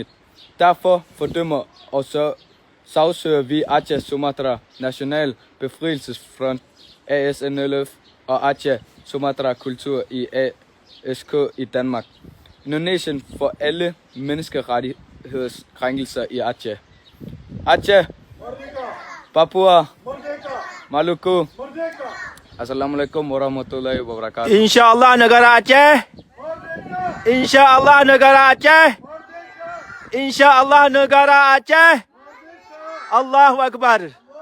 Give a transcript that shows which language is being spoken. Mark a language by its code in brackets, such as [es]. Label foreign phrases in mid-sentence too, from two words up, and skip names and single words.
[da] Derfor fordømmer og så sagsøger vi Aceh Sumatra National Befrielsesfront, Asnlf og Aceh Sumatra Kultur i ASK i Danmark. Indonesien for alle menneskerettighedskrænkelser i Aceh. Aceh, Papua, Maluku. [ar] السلام عليكم ورحمة الله وبركاته. [id] InsyaAllah negara Aceh. InsyaAllah negara Aceh. InsyaAllah negara Aceh. [ar] الله أكبر.